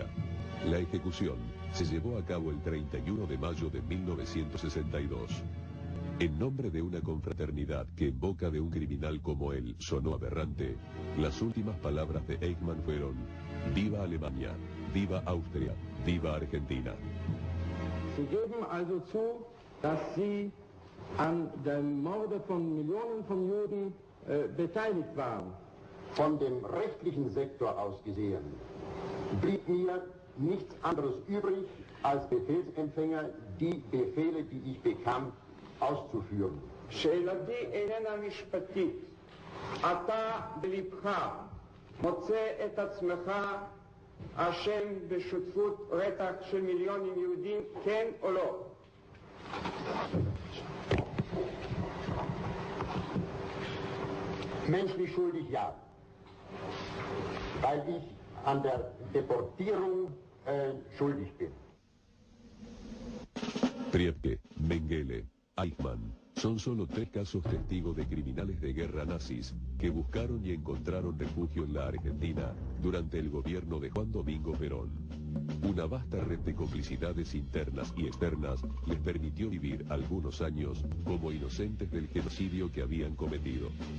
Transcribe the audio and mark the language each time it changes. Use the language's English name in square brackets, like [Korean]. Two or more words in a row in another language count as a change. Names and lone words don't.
[Spanish] La ejecución se llevó a cabo el 31 de mayo de 1962. En nombre de una confraternidad que en boca de un criminal como él sonó aberrante, las últimas palabras de Eichmann fueron: ¡Viva Alemania! ¡Viva Austria! ¡Viva Argentina! [German] Sie geben also zu, dass Sie an dem Morde von Millionen von Juden beteiligt waren. Von dem rechtlichen Sektor aus gesehen blieb mir nichts anderes übrig, als Befehlsempfänger die Befehle, die ich bekam, auszuführen. [Hebrew] שאלתי איננה משפטית. אתה בלבך מוצא את עצמך אשם בשותפות רצח של מיליונים יהודים, כן או לא? [German] Menschlich schuldig, ja. Weil ich an der Deportierung schuldig bin. [Spanish] Priebke, Mengele, Eichmann son solo 3 casos testigos de criminales de guerra nazis que buscaron y encontraron refugio en la Argentina durante el gobierno de Juan Domingo Perón. Una vasta red de complicidades internas y externas les permitió vivir algunos años como inocentes del genocidio que habían cometido.